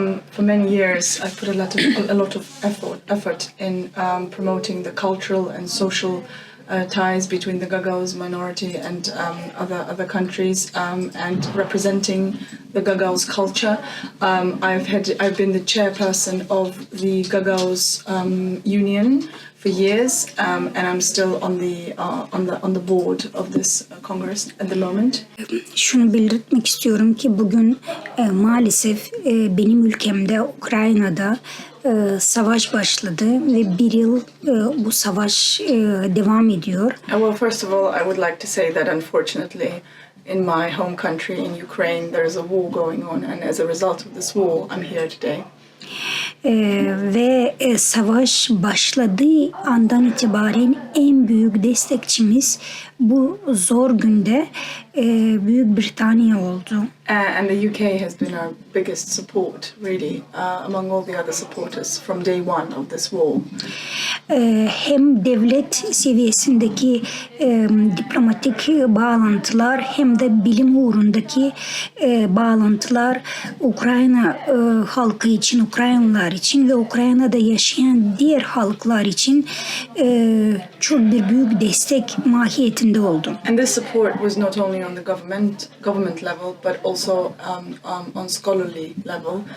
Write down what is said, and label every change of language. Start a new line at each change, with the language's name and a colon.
English: For many years, I put a lot of effort in promoting the cultural and social ties between the Gagavuz minority and other countries, and representing the Gagavuz culture. I've been the chairperson of the Gagavuz Union for years, and I'm still on the board of this Congress at the moment.
Turkish: Şunu belirtmek istiyorum ki bugün maalesef benim ülkemde, Ukrayna'da savaş başladı ve bir yıl bu savaş devam ediyor.
English: Well, first of all, I would like to say that unfortunately, in my home country, in Ukraine, there is a war going on, and as a result of this war, I'm here today.
Turkish: Ve savaş başladığı andan itibaren en büyük destekçimiz bu zor günde Büyük Britanya oldu.
English: And the UK has been our biggest support, really, among all the other supporters from day one of this war.
Turkish: Hem devlet seviyesindeki diplomatik bağlantılar hem de bilim uğrundaki bağlantılar Ukrayna halkı için, Ukraynalılar için ve Ukrayna'da yaşayan diğer halklar için çok bir büyük destek mahiyetinde oldu.
English: And this support was not only on the government level, but also on scholarly level.